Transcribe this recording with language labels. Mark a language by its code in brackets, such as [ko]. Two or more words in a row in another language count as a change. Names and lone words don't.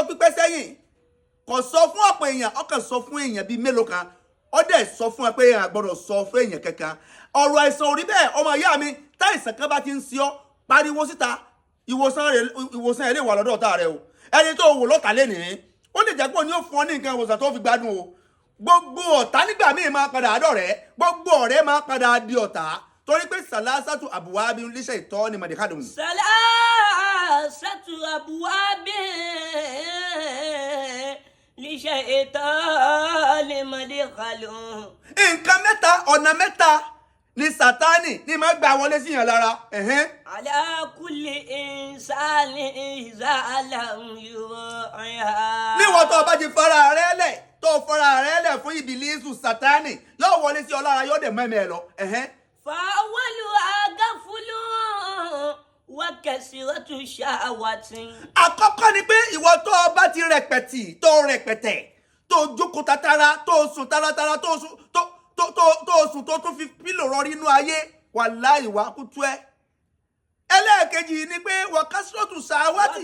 [yo] pípẹ́ sẹ́yìn kò sọ fún ọ̀pọ̀ èèyàn ó kàn sọ fún èèyàn bíi mélòó kan ó dẹ̀ sọ fún ẹ pé èèyàn gbọ́dọ̀ sọ fún èèyàn kankan ọ̀rọ̀ àìsàn ò rí bẹ́ẹ̀ ọmọ ìyá mi táìsàn kan bá ti ń ṣe ọ́ pariwo síta ìwòsàn ẹ̀ lè wà lọ́dọ̀ ọ̀tá rẹ o ẹni tó wò lọ́tà lénìí ó lè jẹ́ pé òní ó fún ọ ní nǹkan ìwòsàn tó fi gbádùn o gbogbo ọ̀tá nígbà míì máa padà àdọ̀rẹ́ gbogbo ọ̀rẹ́ máa padà di ọ̀tá torí pé [ar] ثلاثة أبواب للشيطان مدخل. ثلاثة أبواب للشيطان مدخل. [yo] nǹkan mẹ́ta ọ̀nà mẹ́ta ni Sátánì ní máa gbà wọlé síyàn lára. [ar] على كل إنسان إذا لم يراعها. [yo] níwọ̀n tó o bá ti fara rẹ lẹ̀ tó fara rẹ lẹ̀ fún ìbílísù Sátánì yóò wọlé sí ọ lára yóò dẹ̀ mẹ́mẹ́ ẹ lọ. [ar] فأولها غفل وكثرة شهوة. [yo] àkọ́kọ́ ni pé ìwọ tó o bá ti rẹpẹtì tó rẹpẹtẹ tó jókòó tatara tó sùn taratara tó sùn tó tún fi pílò rọrí inú ayé wàláhì wà kútú ẹ. ẹlẹ́ẹ̀kejì ni pé [ar] وكثرة الشهوات.